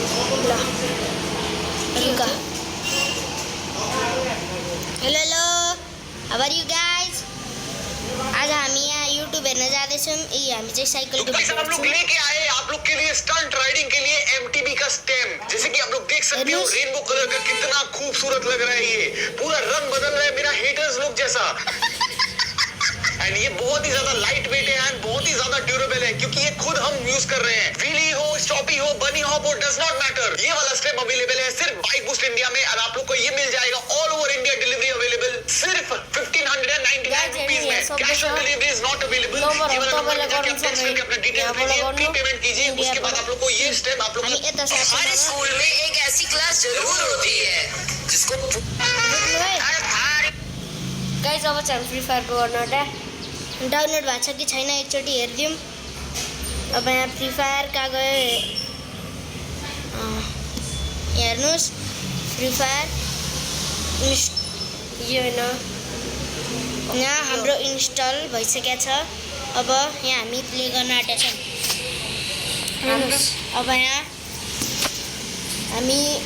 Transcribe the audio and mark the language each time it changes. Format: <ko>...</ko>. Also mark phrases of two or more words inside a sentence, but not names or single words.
<ne>ल रुक</ne> <en>hello how are you guys</en> <ne>आज हामी यहाँ YouTube हेर्न जाँदैछौँ हामी चाहिँ साइकलको</ne> <hi>भाई साहब हम लोग लेके आए आप लोग के लिए</hi> <en>stunt riding</en> <hi>के लिए MTB का स्टेम जैसे कि आप लोग देख सकते हो</hi> <en>rainbow color</en> <hi>का कितना खूबसूरत लग रहा है ये पूरा रंग बदल रहा है मेरा हेटर्स लोग जैसा एंड ये बहुत ही ज्यादा</hi> <en>light weight</en> <hi>है एंड बहुत ही ज्यादा ड्यूरेबल है क्योंकि ये खुद हम यूज कर रहे हैं व्हीली हो स्टॉपी हो</hi> <en>bunny hop</en> <hi>हो</hi> <en>does not matter</en> <hi>ये वाला स्टेम अवेलेबल है सिर्फ बाइक बूस्ट इंडिया में और आप लोग को ये मिल जाएगा</hi> <en>all over India delivery available</en> <hi>सिर्फ 1599 रुपीस में</hi> <en>cash on delivery is not available</en> <hi>ये वाला नंबर जाके आप टेक्स्ट करके अपना डिटेल्स भेजिए</hi> <en>pre payment</en> <hi>कीजिए उसके बाद आप लोग को ये स्टेम आप लोग हमारे स्कूल में एक ऐसी क्लास जरूर होती है जिसको</hi> <ne>गाइस अब चाहिँ फ्री फायर को गर्न डाउनलोड भएको छ कि छैन एकचोटि हेरिदिउँ अब यहाँ फ्री फायर कहाँ गयो हेर्नुहोस् फ्री फायर यो होइन यहाँ हाम्रो इन्स्टल भइसकेको छ अब यहाँ हामी प्ले गर्न आँटेका छौँ हेर्नुहोस् अब यहाँ हामी</ne>